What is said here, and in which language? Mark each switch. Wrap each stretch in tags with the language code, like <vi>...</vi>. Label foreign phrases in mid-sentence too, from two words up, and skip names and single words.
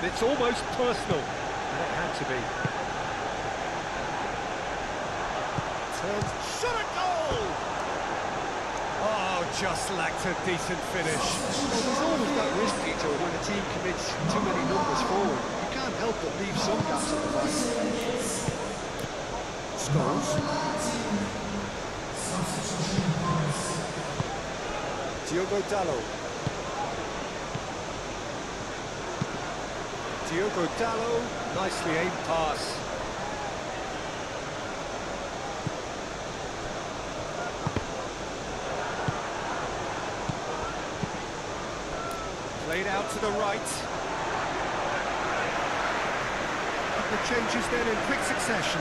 <en>It's almost personal. And it had to be. Turns, shot a goal! Oh, just lacked a decent finish. Well, there's always that risk, Peter, when a team commits too many numbers forward. You can't help but leave some gaps at the back. Scholes. Diogo Dalot. Diogo Dalot, nicely aimed pass. Played out to the right. The changes then in quick succession.</en>